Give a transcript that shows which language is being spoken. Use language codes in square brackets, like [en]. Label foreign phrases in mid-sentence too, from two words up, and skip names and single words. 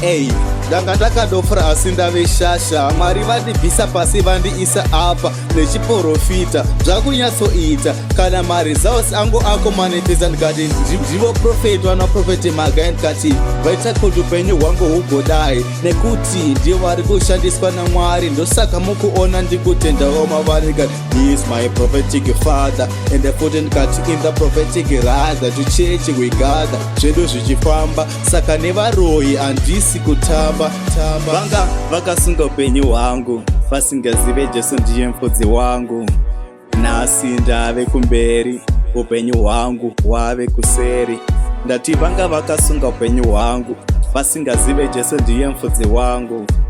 [sn] Ei, ndanga ndakadofura asi ndave shasha. Mwari vandibvisa pasi vandiisa apa nechiprofita, zvakunyatsoita. Kana maresults angu ako manifesta, ndikati ndi-, ndivo profeti vanaprofeti Magai, ndikati vaita kuti upenyu hwangu hugodai, nekuti ndivo vari kushandiswa naMwari. Ndosaka mukuona ndikutendawo mavari, ndikati, [en] "He is my prophetic father." [sn] Ende futi ndikati, [en] "In the prophetic ladder, to church we gather." [sn] Zvedu zvichifamba, saka nevaroyi handisi kutamba, tamba. Vanga vakasunga upenyu hwangu, vasingazive Jesu ndiye mufudzi wangu. Nhasi ndave kumberi, upenyu hwangu hwave kuseri. Ndati vanga vakasunga upenyu hwangu, vasingazive Jesu ndiye mufudzi wangu.